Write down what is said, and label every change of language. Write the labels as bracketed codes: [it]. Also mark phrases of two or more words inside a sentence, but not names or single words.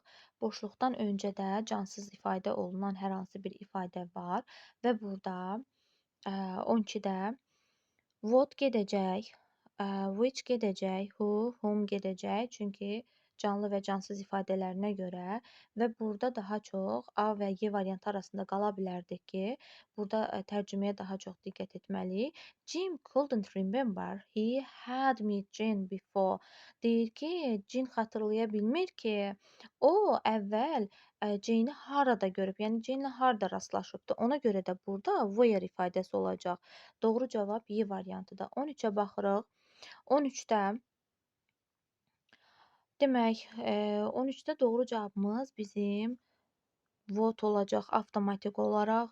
[az] Boşluqdan öncədə cansız ifadə olunan hər hansı bir ifadə var və burada 12-də what gedəcək, which gedəcək, [en] who, whom [az] gedəcək. Çünki canlı və cansız ifadələrinə görə və burada daha çox A və Y variantı arasında qala bilərdik ki, burada tərcüməyə daha çox diqqət etməliyik. [en] Jim couldn't remember he had met Jane before. [az] Deyir ki, Jin xatırlaya bilmir ki, o əvvəl Jane-i harada görüb, yəni Jane-ilə harda rastlaşıbdı. Ona görə də burada where ifadəsi olacaq. Doğru cavab Y variantıdır. 13-ə baxırıq. 13-də demək, 13-də doğru cavabımız bizim what olacaq avtomatik olaraq.